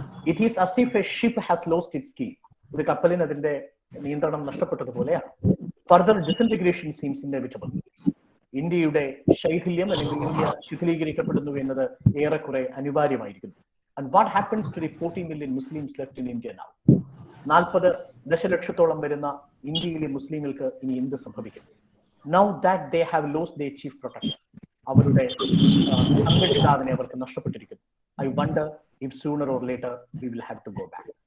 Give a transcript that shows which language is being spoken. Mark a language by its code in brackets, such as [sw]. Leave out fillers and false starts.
[en] It is as if a ship has lost its key. [ml] ഒരു കപ്പലിന് അതിന്റെ നിയന്ത്രണം നഷ്ടപ്പെട്ടതുപോലെയാണ്. [en] Further disintegration seems inevitable. [ml] ഇന്ത്യയുടെ ശൈഥില്യം അല്ലെങ്കിൽ ഇന്ത്യ ശിഥിലീകരിക്കപ്പെടുന്നു എന്നത് ഏറെക്കുറെ അനിവാര്യമായിരിക്കുന്നു. [en] And what happens to the 40 million Muslims left in India now? [ml] 40 ദശലക്ഷത്തോളം വരുന്ന ഇന്ത്യയിലെ മുസ്ലിങ്ങൾക്ക് ഇനി എന്ത് സംഭവിക്കും? [en] Now that they have lost their chief protector, [ml] അവരുടെ സംരക്ഷിതാവിനെ അവർക്ക് നഷ്ടപ്പെട്ടിരിക്കുന്നു. [en] I wonder if sooner or later we will have to go back.